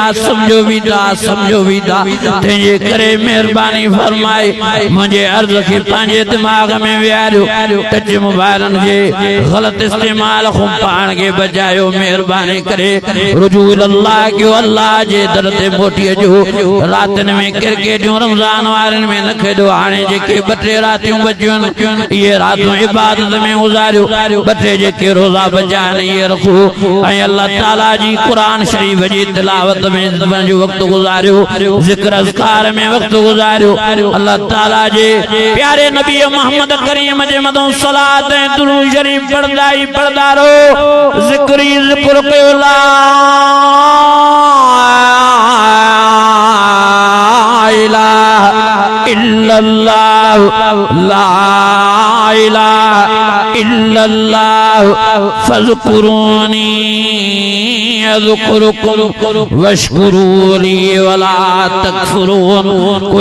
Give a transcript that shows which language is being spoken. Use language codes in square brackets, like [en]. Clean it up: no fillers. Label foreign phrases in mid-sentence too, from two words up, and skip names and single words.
[sd] था तंहिंजे करे महिरबानी फरमाए मुंहिंजे अर्ज़ खे पंहिंजे दिमाग़ में विहारियो टच मोबाइलनि जे ग़लति इस्तेमाल खां पाण खे बचायो महिरबानी करे रुजू अल्लाह कयो अल्लाह जे दर ते मोटी अचो रातिनि में क्रिकेटियूं रमज़ान वारनि में न खेॾो हाणे जेके ॿ टे रातियूं बचियूं आहिनि ये रातों इबादत में गुजारियो बटे जेके रोजा बचान ये रखो ऐं अल्लाह ताला जी कुरान शरीफ जी तिलावत में जो वक्त गुजारियो जिक्र अज़कार में वक्त गुजारियो अल्लाह ताला जे प्यारे नबी मोहम्मद करीम जे मदों सलात ऐं दुरूद शरीफ पढ़दा रहो जिक्र कयो ला [ar] إله إلا الله لا إله إلا الله فاذكروني أذكركم واشكروا لي ولا تكفرون قل